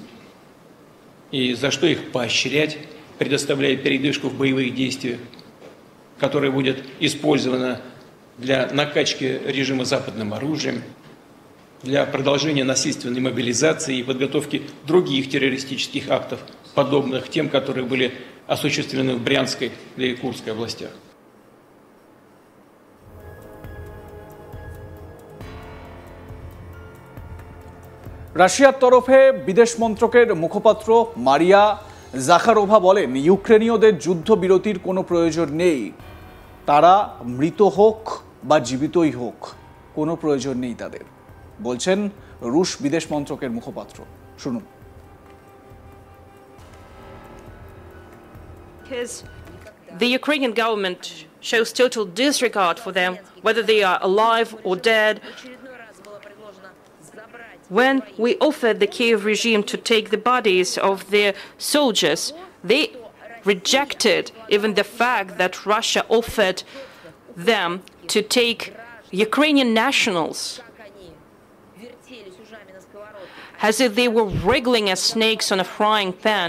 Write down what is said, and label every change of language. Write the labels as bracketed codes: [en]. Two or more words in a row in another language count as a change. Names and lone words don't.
[ru] И за что их поощрять, предоставляя передышку в боевых действиях, которая будет использована для накачки режима западным оружием, для продолжения насильственной мобилизации и подготовки других террористических актов, подобных тем, которые были осуществлены в Брянской и Курской областях. [bn] রাশিয়ার তরফে বিদেশ মন্ত্রকের মুখপাত্র মারিয়া জাখারোভা বলেন, ইউক্রেনীয়দের যুদ্ধবিরতির কোনো প্রয়োজন নেই। তারা মৃত হোক বা জীবিতই হোক, কোনো প্রয়োজন নেই তাদের, বলছেন রুশ বিদেশ মন্ত্রকের মুখপাত্র। শুনুন। [en] Because the Ukrainian government shows total disregard for them, whether they are alive or dead. When we offered the Kiev regime to take the bodies of their soldiers, they rejected even the fact that Russia offered them to take Ukrainian nationals, as if they were wriggling as snakes on a frying pan.